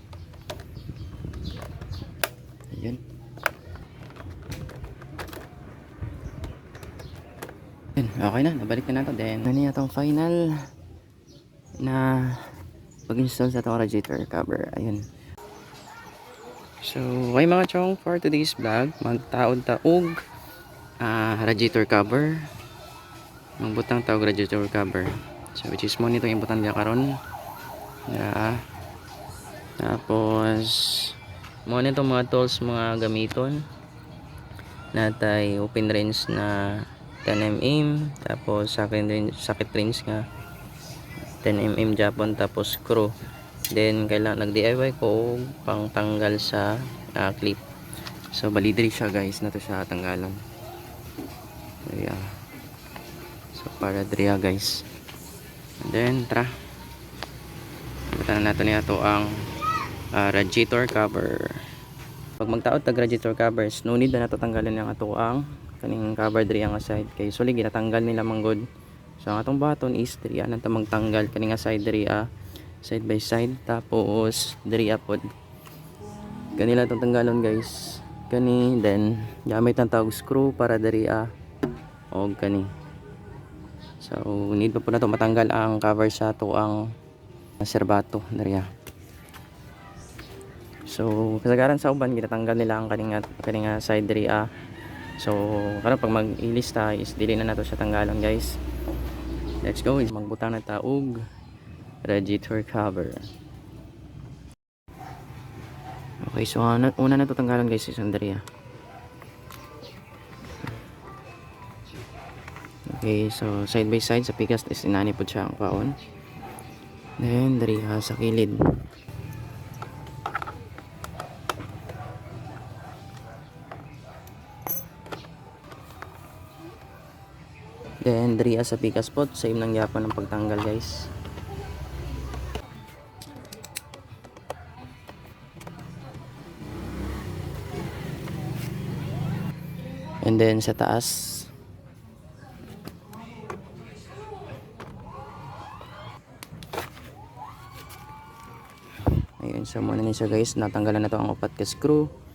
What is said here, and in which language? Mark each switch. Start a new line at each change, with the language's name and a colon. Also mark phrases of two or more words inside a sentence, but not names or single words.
Cebuano: Ayun. Okay na, nabalik na nato. Then, ano na itong final na pag-install sa itong radiator cover. Ayun. So, ay mga chong,
English: for today's vlog,
Cebuano: magtaod-taog radiator cover. Magbutang taog radiator cover. So, which is mo nitong imbutan niya karon.
English: Yeah.
Cebuano: Tapos, mo nitong mga tools, mga gamiton. Natay
English: open range
Cebuano: na 10mm, tapos sakit range nga 10mm Japon, tapos screw. Then kailangan nag-DIY ko pang tanggal sa clip. So bali diri siya guys, nato siya tanggalan. Yeah. So para diri guys.
English: And then tara.
Cebuano: Butanan nato niya to ang radiator cover. Pag magtaod tag radiator covers,
English: no need
Cebuano: na nato tanggalan ang ato ang kaning cover diri ang side kay sulig ginatanggal nila manggod. So ang atong button is diri nang magtanggal kaning side diri
English: side by side,
Cebuano: tapos diri pod kanila itong tanggalon guys, kani. Then gamit ang tawag screw para diri og kani. So need pa po na to matanggal ang cover sa to ang serbato diri So kasagaran sa uban ginatanggal nila ang kaning side diri so karon pag mag-ilista is dili na nato siya tanggalon guys.
English: Let's go,
Cebuano: magbutang na taog radiator cover. Okay, so una na to tanggalan guys isang diri Okay, so
English: side by side
Cebuano: sa pikas is inani po siya ang kaon. Then diri sa kilid. Then diri sa pikas pot same lang yapon ang pagtanggal guys. And then sa taas ayun, so muna niya guys, natanggalan na to ang upat ka screw.